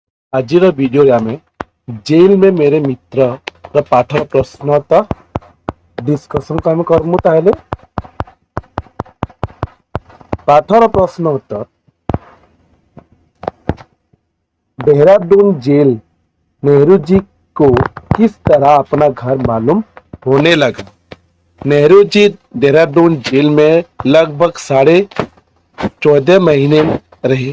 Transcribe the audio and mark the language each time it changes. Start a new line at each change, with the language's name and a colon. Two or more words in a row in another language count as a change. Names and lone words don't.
Odia: ଆଜିର ଭିଡ଼ିଓରେ ଆମେ ଜେଲ୍ में मेरे मित्र ପାଠର ପ୍ରଶ୍ନ ତ ଡିସ୍କସନ୍ ଆମେ କରିମୁ। ତାହେଲେ ପାଠର ପ୍ରଶ୍ନ ଉତ୍ତର।
Hindi: देहरादून जेल नेहरू जी को किस तरह अपना घर मालूम होने लगा। नेहरू जी देहरादून जेल में लगभग 14.5 महीने रहे।